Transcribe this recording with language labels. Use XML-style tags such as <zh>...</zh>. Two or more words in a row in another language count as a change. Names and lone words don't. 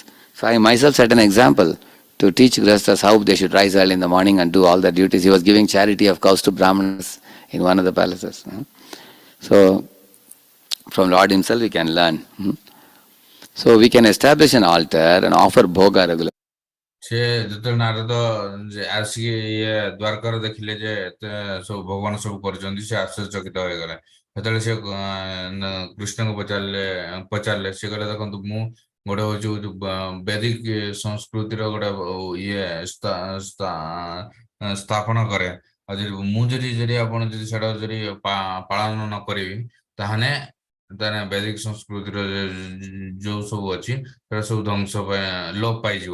<en>So I myself set an example to teach grihasthas how they should rise early in the morning and do all their duties. He was giving charity of cows to Brahmanas in one of the palaces. So from Lord himself we can learn. So we can establish an altar and offer bhoga regularly.</en> <or>ସେ ଯେତେବେଳେ ନାରଦ ଆସିକି ଇଏ ଦ୍ୱାରକାର ଦେଖିଲେ ଯେ ଏତେ ସବୁ ଭଗବାନ ସବୁ କରିଛନ୍ତି ସେ ଆଶ୍ଚର୍ଯ୍ୟଚକିତ ହୋଇଗଲେ। ସେତେବେଳେ ସେ କୃଷ୍ଣଙ୍କୁ ପଚାରିଲେ ସେ କହିଲେ ଦେଖନ୍ତୁ ମୁଁ ଗୋଟେ ହଉଛି ବୈଦିକ ସଂସ୍କୃତିର ଗୋଟେ ଇଏ ସ୍ଥାପନ କରେ ଆଉ ମୁଁ ଯଦି ଆପଣ ଯଦି ସେଟା ଯଦି ପାଳନ ନ କରିବି ତାହେଲେ ବୈଦିକ ସଂସ୍କୃତିର ଯୋଉ ସବୁ ଅଛି ସେଟା ସବୁ ଧ୍ୱଂସ ଲୋପ ପାଇଯିବ।</or>